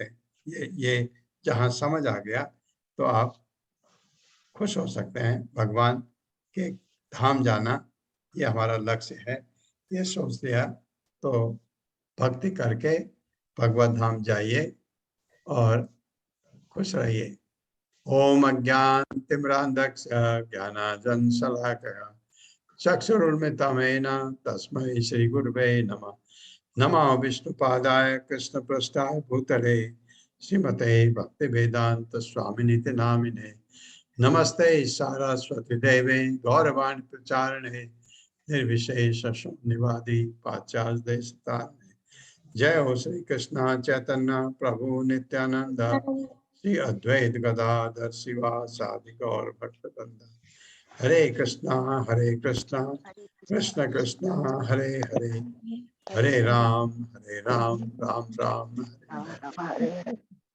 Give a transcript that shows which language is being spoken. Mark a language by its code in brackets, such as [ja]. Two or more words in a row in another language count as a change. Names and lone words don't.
[hi] ये जहां समझ आ गया तो आप खुश हो सकते हैं। भगवान के धाम जाना ये हमारा लक्ष्य है, ये सोच लिया तो भक्ति करके भगवत धाम जाइए और खुश रहिए। [sa] ओम अज्ञान तिमिरान्धस्य ज्ञानाञ्जनशलाकया चक्षुरुन्मिलितं येन तस्मै श्री गुरुवे नमः। नमः विष्णुपादाय कृष्णपृष्ठाय भूतले श्रीमते भक्तिवेदांत स्वामिनिति नामिने। नमस्ते सारस्वती देवे गौरवाणी प्रचारिणे निर्विशेष शून्यवादी पाश्चात्य देशतारिणे। जय हो श्री कृष्ण चैतन्य प्रभु नित्यानंद श्री अद्वैत गदाधर शिवासादि गौर भक्तवृंद। हरे कृष्णा कृष्ण कृष्ण हरे हरे, हरे राम राम राम हरे हरे।